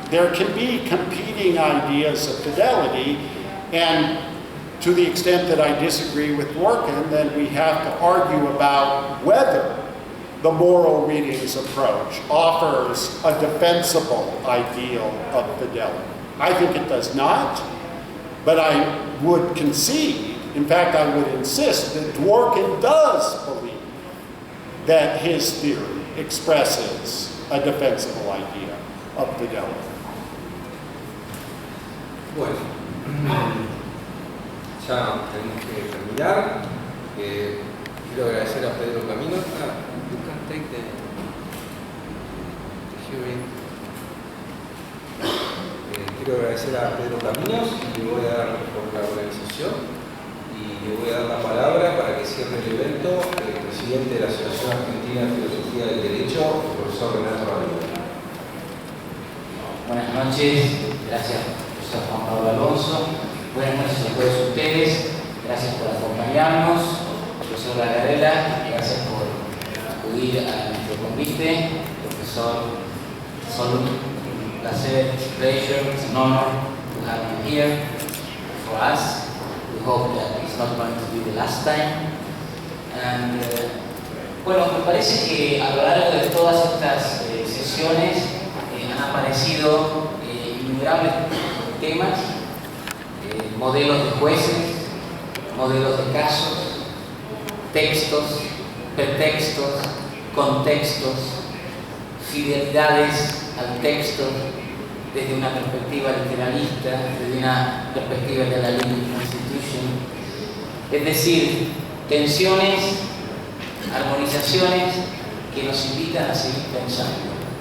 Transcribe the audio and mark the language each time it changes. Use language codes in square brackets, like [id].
[en] There can be competing ideas of fidelity, and to the extent that I disagree with Dworkin, then we have to argue about whether the moral readings approach offers a defensible ideal of fidelity. I think it does not, but I would concede, in fact I would insist, that Dworkin does believe that his theory expresses a defensible idea of fidelity. [es] Bueno, ya tenemos que terminar. Quiero agradecer a Pedro Camino. [en] You can take the hearing. [es] Quiero agradecer a Pedro Caminos y le voy a dar por la organización y le voy a dar la palabra para que cierre el evento el presidente de la Asociación Argentina de Filosofía del Derecho, el profesor Renato. Buenas noches, gracias profesor Juan Pablo Alonso. Buenas noches a todos ustedes, gracias por acompañarnos. Profesor Gargarela, gracias por acudir a nuestro convite. [en] Profesor Solum, [es] un placer, [en] pleasure, it's an honor to have you here for us. We hope that it's not going to be the last time. [es] And, bueno, me parece que a lo largo de todas estas sesiones han aparecido innumerables temas, modelos de jueces, modelos de casos, textos, pretextos, contextos, fidelidades al texto desde una perspectiva literalista, desde una perspectiva de la Constitution, es decir, tensiones, armonizaciones que nos invitan a seguir pensando.